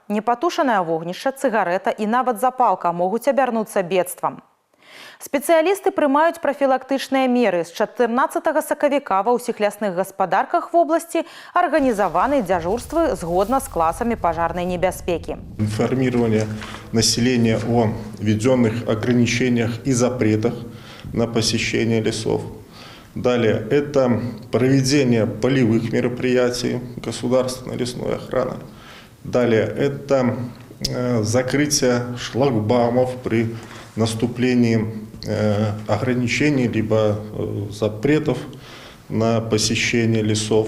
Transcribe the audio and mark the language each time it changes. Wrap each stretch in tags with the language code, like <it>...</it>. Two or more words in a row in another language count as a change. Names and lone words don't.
<be>Непатушанае вогнішча, цыгарэта і нават запалка могуць абярнуцца бедствам. Спецыялісты прымаюць прафілактычныя меры. З 14 сакавіка ва ўсіх лясных гаспадарках вобласці арганізаваны дзяжурствы згодна з класамі пажарнай небяспекі.</be> <ru>Информирование населения о введенных ограничениях и запретах на посещение лесов. Далее это проведение полевых мероприятий государственной лесной охраны. Далее это закрытие шлагбаумов при наступлении ограничений либо запретов на посещение лесов.</ru>